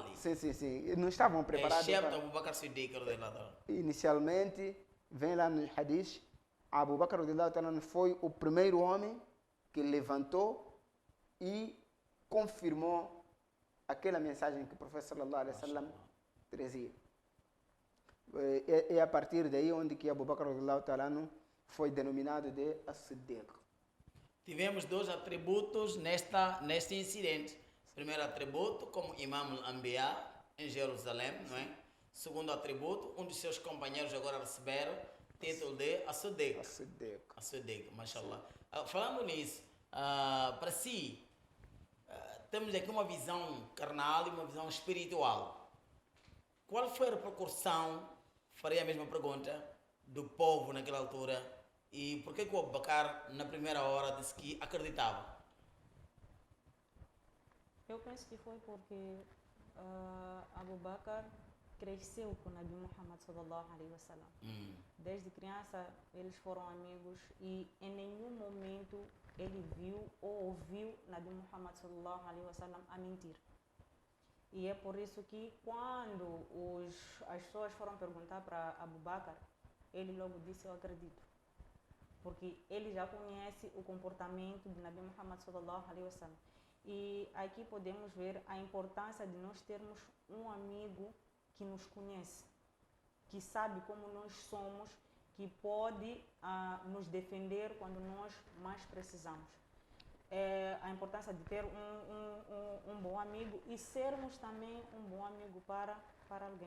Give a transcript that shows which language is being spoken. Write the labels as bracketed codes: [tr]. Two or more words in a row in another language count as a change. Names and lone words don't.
[pt] Sim, sim, sim. Não estavam preparados. Excepto Abu Bakr Siddiq, radiyallahu. Inicialmente, vem lá no hadith, Abu Bakr radiyallahu foi o primeiro homem que levantou e confirmou aquela mensagem que o profeta [ar] صلى الله عليه وسلم [pt] trazia. É a partir daí onde que Abu Bakr radiyallahu foi denominado de As-Siddiq. Tivemos dois atributos neste incidente. Primeiro atributo, como [ar] إمام الأنبياء [pt] em Jerusalém, não é? Segundo atributo, um dos seus companheiros agora receberam título de As-Siddiq. As-Siddiq. As-Siddiq, mashallah. Falando nisso, para si, temos aqui uma visão carnal e uma visão espiritual. Qual foi a repercussão, farei a mesma pergunta, do povo naquela altura e por que o Abu Bakr na primeira hora disse que acreditava? Eu penso que foi porque Abu Bakr cresceu com o Nabi Muhammad [ar] صلى الله عليه وسلم. [pt] Desde criança eles foram amigos e em nenhum momento ele viu ou ouviu Nabi Muhammad [ar] صلى الله عليه وسلم [pt] a mentir. E é por isso que quando as pessoas foram perguntar para Abu Bakr, ele logo disse: eu acredito. Porque ele já conhece o comportamento de Nabi Muhammad [ar] صلى الله عليه وسلم. [pt] E aqui podemos ver a importância de nós termos um amigo que nos conhece, que sabe como nós somos, que pode nos defender quando nós mais precisamos. A importância de ter um bom amigo e sermos também um bom amigo para alguém.